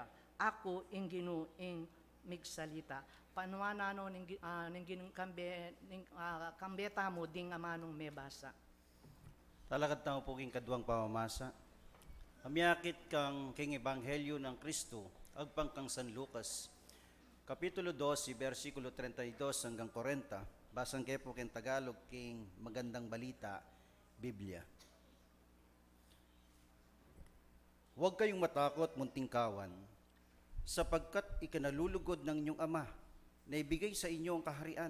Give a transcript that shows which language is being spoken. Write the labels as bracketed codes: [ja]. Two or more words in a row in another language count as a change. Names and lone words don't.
[pam] Ako ing Ginu ing migsalita. Panuana no ning ginung kambeta mo ding amanong mebasa. Talakad tao po king kaduang pamamasa. Amyakit kang king Ebanghelyo ng Kristo, agpang kang San Lucas. Kapitulo 12, versikulo 32 hanggang 40. Basang kayo po king Tagalog, king Magandang Balita, Biblia. [tl] Huwag kayong matakot, munting kawan, sapagkat ikanalulugod ng inyong ama na ibigay sa inyo ang kaharian.